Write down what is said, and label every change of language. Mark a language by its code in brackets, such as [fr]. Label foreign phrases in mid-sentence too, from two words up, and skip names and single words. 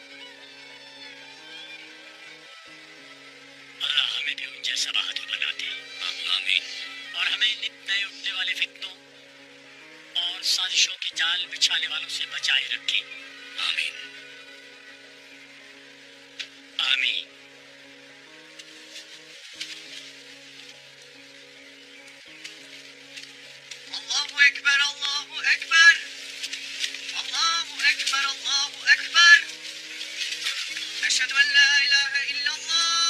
[ur] اللہ ہمیں بھی ان جیسا بہادر بناتے ہیں، آمین. اور ہمیں نت نئے اٹھنے والے فتنوں اور سازشوں کے جال بچھانے والوں سے بچائے رکھے، آمین آمین. [ar] الله أكبر، الله أكبر. الله أكبر، الله أكبر. أشهد أن لا إله إلا الله.